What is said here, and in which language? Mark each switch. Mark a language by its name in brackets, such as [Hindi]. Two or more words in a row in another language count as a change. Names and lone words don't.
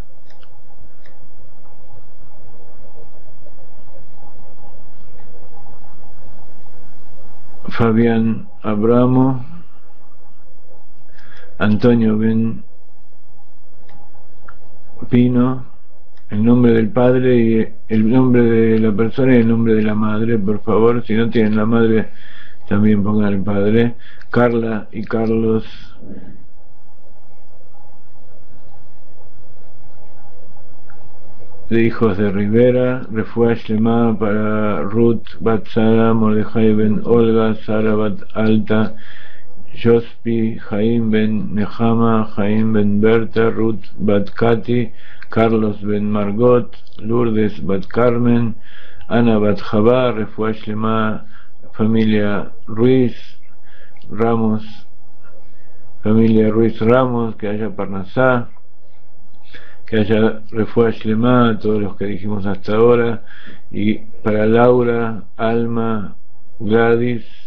[Spanish] Fabián Abramo, Antonio Ben Pino, el nombre del padre y el nombre de la persona y el nombre de la madre, por favor. Si no tienen la madre, también pongan el padre. Carla y Carlos. De hijos de Rivera, [Hebrew] רפואה שלמה [Spanish] para Ruth Bat Sara, Mordejai ben Olga, Sara Bat Alta, Jospi, Jaim ben Nehama, Jaim ben Berta, Ruth Bat Kati, Carlos ben Margot, Lourdes Bat Carmen, Ana Bat Jabá, [Hebrew] רפואה שלמה, [Spanish] familia Ruiz Ramos, familia Ruiz Ramos, que haya Parnasá, que haya [Hebrew] רפואה שלמה [Spanish] a todos los que dijimos hasta ahora, y para Laura, Alma, Gladys,